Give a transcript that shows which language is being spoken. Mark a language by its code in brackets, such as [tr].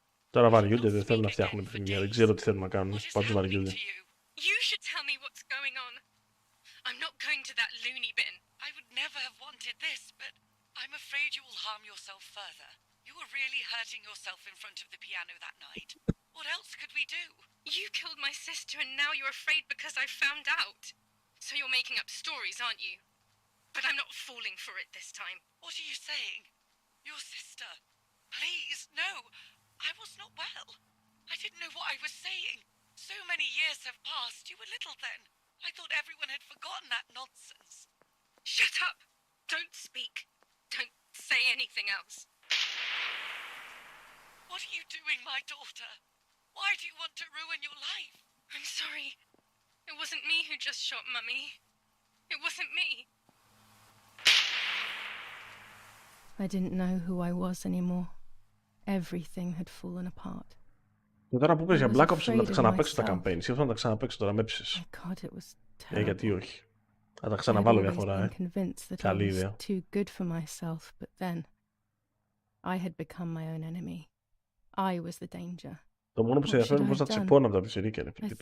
[el] Τώρα βαριούνται, δεν θέλουν να φτιάχνουν παιχνίδια, δεν ξέρω τι θέλουν να κάνουν, πάντως βαριούνται. [en] You should tell me what's going on. I'm not going to that loony bin. I would never have wanted this, but I'm afraid you will harm yourself further. You were really hurting yourself in front of the piano that night. What else could we do? You killed my sister and now you're afraid because I found out. So you're making up stories, aren't you? But I'm not falling for it this time. What are you saying? Your sister? Please, no. I was not well. I didn't know what I was saying. So many years have passed. You were little then. I thought everyone had forgotten that nonsense. Shut up! Don't speak. Don't say anything else. What are you doing, my daughter? Why do you want to ruin your life? I'm sorry. It wasn't me who just shot Mummy. It wasn't me. I didn't know who I was anymore. Everything had fallen apart. [el] Και τώρα που πες για Black Ops να τα ξαναπαίξω τα campaign. Σύμφωνα να τα ξαναπαίξω τώρα, με έψεις. Γιατί όχι. Θα τα ξαναβάλω μια φορά, Καλή ιδέα. [en] Too good for myself, but then I had become my own enemy. I was the danger. [el] Το μόνο που σε ενδιαφέρει είναι πώς θα τσιπώνω από τα πιτσιρίκια.